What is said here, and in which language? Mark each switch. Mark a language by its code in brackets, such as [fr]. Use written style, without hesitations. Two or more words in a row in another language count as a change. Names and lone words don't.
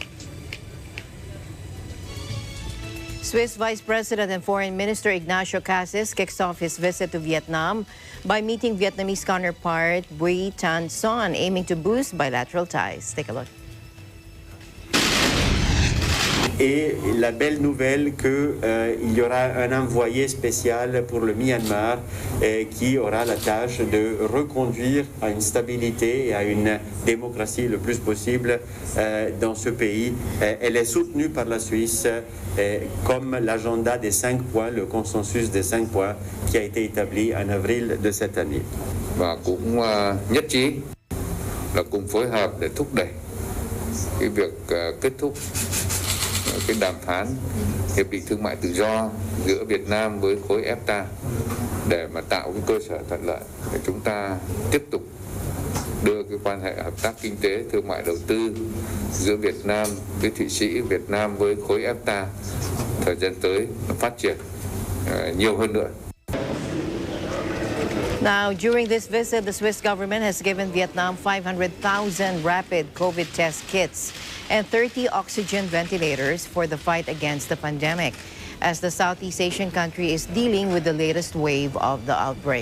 [en] Swiss Vice President and Foreign Minister Ignacio Cassis kicks off his visit to Vietnam by meeting Vietnamese counterpart Bui Tan Son, aiming to boost bilateral ties. Take a look. [fr] et la belle nouvelle qu'il y aura un envoyé spécial pour le Myanmar qui aura la tâche de reconduire à une stabilité et à une démocratie le plus possible dans ce pays. Elle est soutenue par la Suisse comme l'agenda des 5 points, le consensus des 5 points qui a été établi en avril de cette année. [vi] Và cũng nhất trí là cùng phối hợp để thúc đẩy cái việc kết thúc cái đàm phán hiệp định thương mại tự do giữa Việt Nam với khối EFTA để mà tạo cái cơ sở thuận lợi để chúng ta tiếp tục đưa cái quan hệ hợp tác kinh tế thương mại đầu tư giữa Việt Nam với Thụy Sĩ, Việt Nam với khối EFTA thời gian tới phát triển nhiều hơn nữa. [en] Now, during this visit, the Swiss government has given Vietnam 500,000 rapid COVID test kits and 30 oxygen ventilators for the fight against the pandemic, as the Southeast Asian country is dealing with the latest wave of the outbreak.